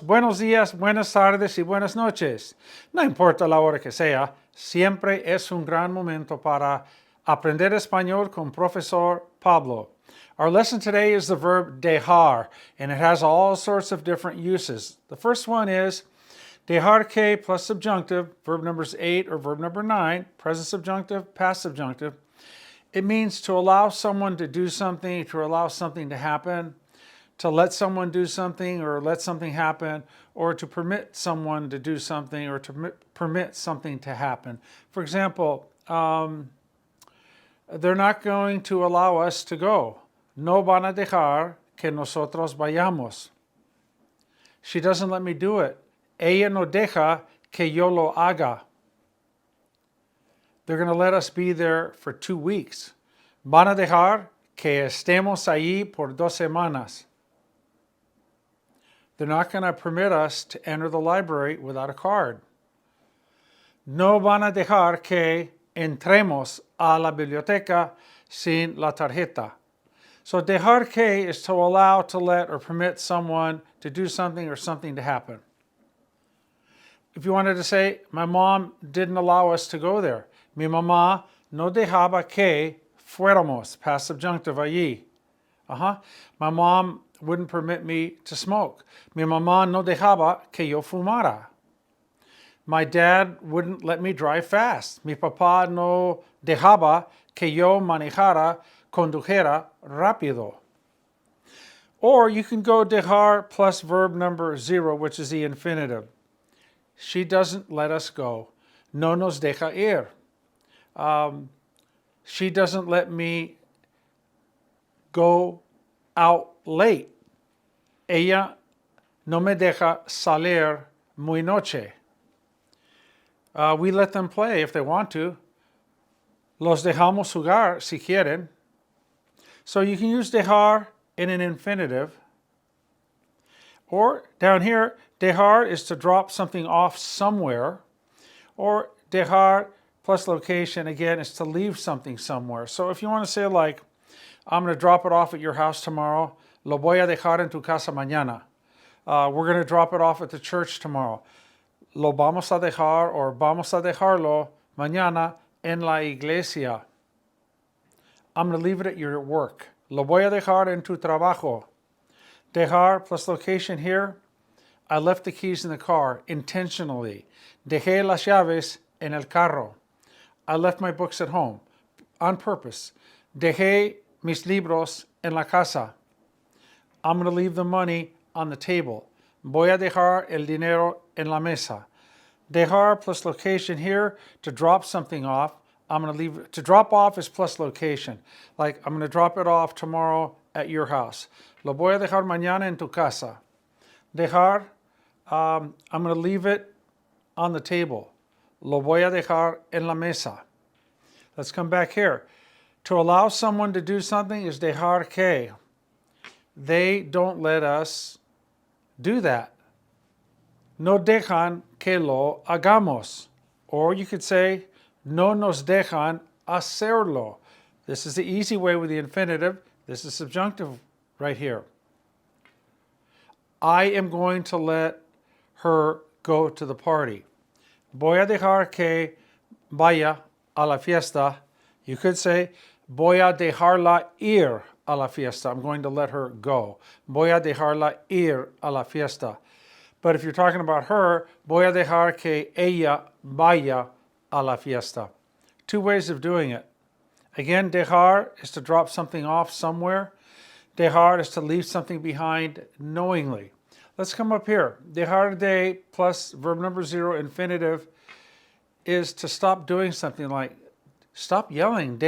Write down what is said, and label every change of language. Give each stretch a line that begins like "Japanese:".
Spanish: Buenos días, buenas tardes y buenas noches. No importa la hora que sea, siempre es un gran momento para aprender español con Profesor Pablo.
English: Our lesson today is the verb dejar, and it has all sorts of different uses. The first one is dejar que plus subjunctive, verb numbers 8 or verb number 9, present subjunctive, past subjunctive. It means to allow someone to do something, to allow something to happen, to let someone do something or let something happen, or to permit someone to do something or to permit something to happen. For example, they're not going to allow us to go.
Spanish: No van a dejar que nosotros vayamos.
English: She doesn't let me do it.
Spanish: Ella no deja que yo lo haga.
English: They're going to let us be there for 2 weeks.
Spanish: Van a dejar que estemos allí por 2 semanas.
English: They're not going to permit us to enter the library without a card.
Spanish: No van a dejar que entremos a la biblioteca sin la tarjeta.
English: So dejar que is to allow, to let, or permit someone to do something or something to happen. If you wanted to say, my mom didn't allow us to go there.
Spanish: Mi mamá no dejaba que fuéramos, past subjunctive allí.
English: My mom wouldn't permit me to smoke.
Spanish: Mi mamá no dejaba que yo fumara.
English: My dad wouldn't let me drive fast.
Spanish: Mi papá no dejaba que yo manejara, condujera rápido.
English: Or you can go dejar plus verb number 0, which is the infinitive. She doesn't let us go.
Spanish: No nos deja ir.
English: She doesn't let me go out late.
Spanish: Ella no me deja salir muy noche.
English: We let them play if they want to.
Spanish: Los dejamos jugar si quieren.
English: So you can use dejar in an infinitive. Or down here, dejar is to drop something off somewhere. Or dejar plus location, again, is to leave something somewhere. So if you want to say like, I'm going to drop it off at your house tomorrow.
Spanish: Lo voy a dejar en tu casa mañana.
English: We're going to drop it off at the church tomorrow.
Spanish: Lo vamos a dejar or vamos a dejarlo mañana en la iglesia.
English: I'm going to leave it at your work.
Spanish: Lo voy a dejar en tu trabajo.
English: Dejar plus location here. I left the keys in the car intentionally.
Spanish: Dejé las llaves en el carro.
English: I left my books at home on purpose.
Spanish: Dejé mis libros en la casa.
English: I'm going to leave the money on the table.
Spanish: Voy a dejar el dinero en la mesa.
English: Dejar plus location here, to drop something off. I'm going to leave, to drop off is plus location. Like, I'm going to drop it off tomorrow at your house.
Spanish: Lo voy a dejar mañana en tu casa.
English: Dejar, I'm going to leave it on the table.
Spanish: Lo voy a dejar en la mesa.
English: Let's come back here. To allow someone to do something is dejar que. They don't let us do that.
Spanish: No dejan que lo hagamos.
English: Or you could say,
Spanish: no nos dejan hacerlo.
English: This is the easy way with the infinitive. This is subjunctive right here. I am going to let her go to the party.
Spanish: Voy a dejar que vaya a la fiesta.
English: You could say,
Spanish: voy a dejarla ir a la fiesta.
English: I'm going to let her go.
Spanish: Voy a dejarla ir a la fiesta.
English: But if you're talking about her,
Spanish: voy a dejar que ella vaya a la fiesta.
English: 2 ways of doing it. Again, dejar is to drop something off somewhere. Dejar is to leave something behind knowingly. Let's come up here. Dejar de plus verb number 0, infinitive, is to stop doing something like, stop yelling.